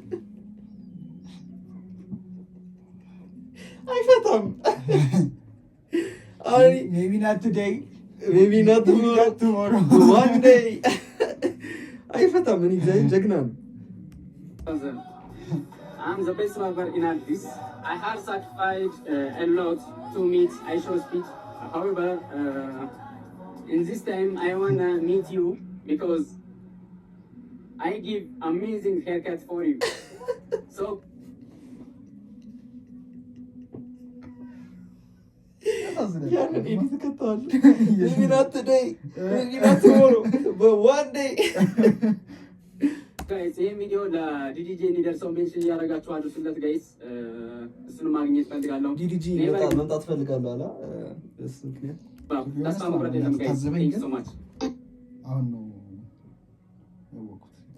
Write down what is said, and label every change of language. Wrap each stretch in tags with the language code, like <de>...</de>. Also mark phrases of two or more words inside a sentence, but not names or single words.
<am>አይፈታም።</am> <en>maybe not today, maybe not tomorrow, one day</en> <am>አይፈታም። ምን ይዘን ጀግና ነው።</am> <en>I'm the best rapper in Addis. I have sacrificed a lot to meet Aisha's speech. However, in this time, I wanna meet you because I give amazing haircut for you. So maybe not today, maybe not tomorrow, but one day.</en> <am>ጋይስ ይሄ ቪዲዮ ለዲዲጄ እንዲደርሰው ሜንሽን እያደረጋችሁ አድርሱለት ጋይስ። እሱን ማግኘት ፈልጋለሁ። ዲዲጄ መምጣት ፈልጋለሁ አላ እሱ ምክንያት ተስፋ መቁረጥ የለም ጋይስ።</am> <en>thank you so much።</en> <am>አሁን ነው ያወቅሁት</am>